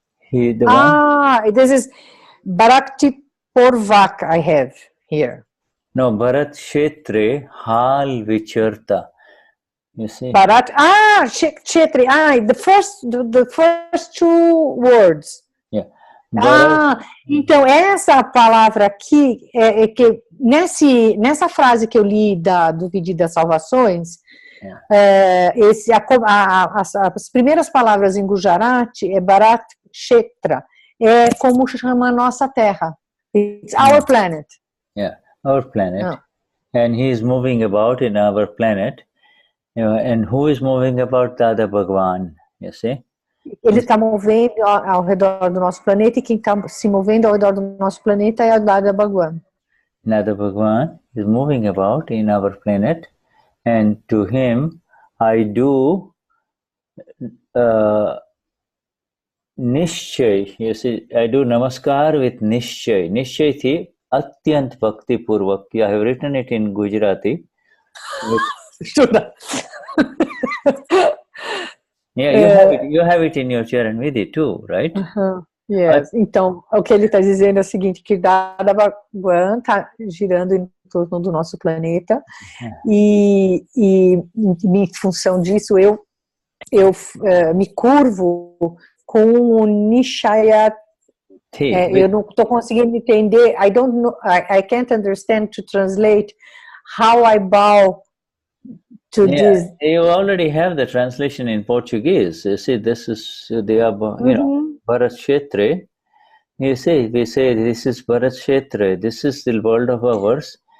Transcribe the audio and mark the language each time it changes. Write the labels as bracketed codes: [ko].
[en] This is Bharakti Purvak I have here. [gu] No, Bharat Kshetre Hal Vicharta. [en] You see? Bharat, Kshetri, the first two words. Yeah. [pt] Então essa palavra aqui é que nessa frase que eu li do Pedido das Salvações, as primeiras palavras em Gujarati é Bharat Kshetra, é como chama a nossa Terra. [en] It's our planet. Yeah, our planet. And he is moving about in our planet. And who is moving about Dada Bhagwan, you see? [pt] Ele está movendo ao redor do nosso planeta, e quem está se movendo ao redor do nosso planeta é a Dada Bhagwan. [en] Dada Bhagwan is moving about in our planet, and to him I do Nishchay, you see, I do Namaskar with Nishchay. [gu] Nishchay thi Atyant Bhakti Purvak. [en] I have written it in Gujarati. Shuddha. Yeah, you have it in your Charan Vidhi too, right? Yes. [pt] Então, o que ele está dizendo é o seguinte, que Dada Bhagwan está girando em torno do nosso planeta, e em função disso eu me curvo com o Nishayat. Eu não estou conseguindo entender. [en] I don't know. I can't understand to translate how I bow to this. You already have the translation in Portuguese. You see, this is Bharat Kshetre. You see, we say this is Bharat Kshetre. This is the world of ours.